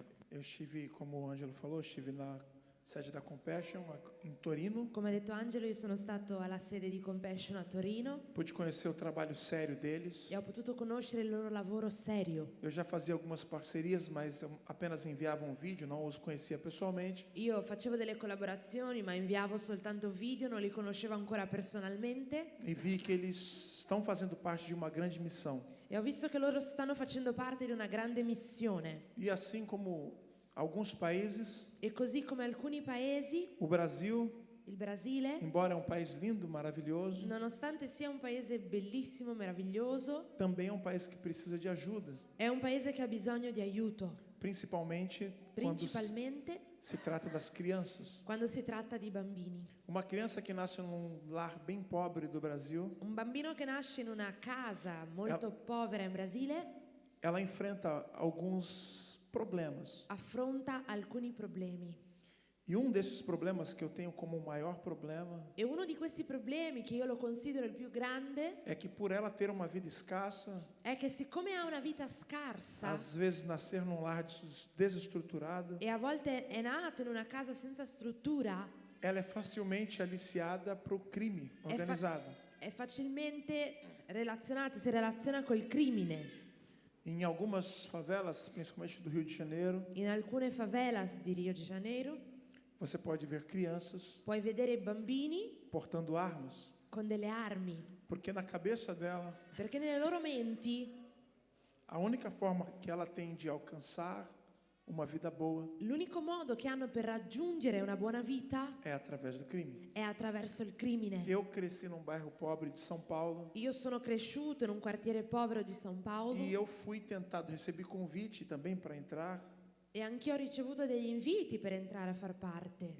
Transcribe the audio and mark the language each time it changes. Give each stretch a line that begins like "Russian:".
Portuguese: Eu estive, como o Ângelo falou, estive na sede da Compassion em Torino.
Italian: Come ha detto Angelo, io sono stato alla sede di Compassion a Torino
Portuguese: Pude conhecer o trabalho sério deles.
Italian: e ho potuto conoscere il loro lavoro serio.
Portuguese: Eu já fazia algumas parcerias, mas eu apenas enviava um vídeo, não os conhecia pessoalmente.
Italian: Io facevo delle collaborazioni, ma inviavo soltanto video, non li conoscevo ancora personalmente,
Portuguese: E vi que eles estão fazendo parte de uma grande missão.
Italian: e ho visto che loro stanno facendo parte di una grande missione.
Portuguese: E assim como alguns países,
Italian: E così come alcuni paesi,
Portuguese: o Brasil,
Italian: il Brasile,
Portuguese: embora é um país lindo, maravilhoso,
Italian: nonostante sia un paese bellissimo, meraviglioso,
Portuguese: também é um país que precisa de ajuda,
Italian: è un paese che ha bisogno di aiuto,
Portuguese: principalmente quando
Italian: principalmente
Portuguese: se trata das crianças.
Italian: quando si tratta di bambini.
Portuguese: Uma criança que nasce num lar bem pobre do Brasil,
Italian: Un bambino che nasce in una casa molto povera in Brasile
Portuguese: ela enfrenta alguns problemas.
Italian: affronta alcuni problemi.
Portuguese: E um desses problemas que eu tenho como o maior problema
Italian: E uno di questi problemi, che io lo considero il più grande,
Portuguese: é que por ela ter uma vida escassa,
Italian: è che siccome ha una vita scarsa
Portuguese: às vezes nascer num lar desestruturado,
Italian: e a volte è nato in una casa senza struttura,
Portuguese: ela é facilmente aliciada para o crime organizado.
Italian: è facilmente relazionata, si relaziona col crimine.
Portuguese: Em algumas favelas, principalmente do Rio de Janeiro,
Italian: In alcune favelas di Rio de Janeiro
Portuguese: você pode ver crianças
Italian: puoi vedere bambini
Portuguese: portando armas,
Italian: con delle armi,
Portuguese: porque na cabeça dela,
Italian: perché nelle loro menti
Portuguese: a única forma que ela tem de alcançar uma vida boa
Italian: l'unico modo che hanno per raggiungere una buona vita
Portuguese: é através do crime.
Italian: è attraverso il crimine.
Portuguese: Eu cresci num bairro pobre de São Paulo
Italian: Io sono cresciuto in un quartiere povero di San Paolo
Portuguese: e eu fui tentado, recebi convite também para entrar
Italian: e anch'io ho ricevuto degli inviti per entrare a far parte